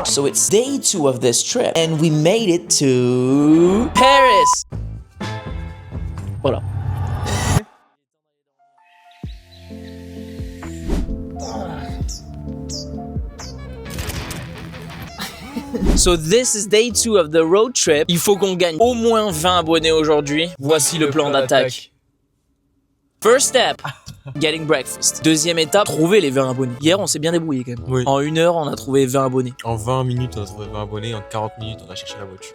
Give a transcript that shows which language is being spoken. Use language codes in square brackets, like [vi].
[en] So it's day 2 of this trip and we made it to Paris. Voilà. So this is day 2 of the road trip. [fr] Il faut qu'on gagne au moins 20 abonnés aujourd'hui. Voici le plan d'attaque. [en] First step, getting breakfast. [fr] Deuxième étape, trouver les 20 abonnés. Hier, on s'est bien débrouillé quand même. Oui. En 1 heure, on a trouvé 20 abonnés. En 20 minutes, on a trouvé 20 abonnés. En 40 minutes, on a cherché la voiture.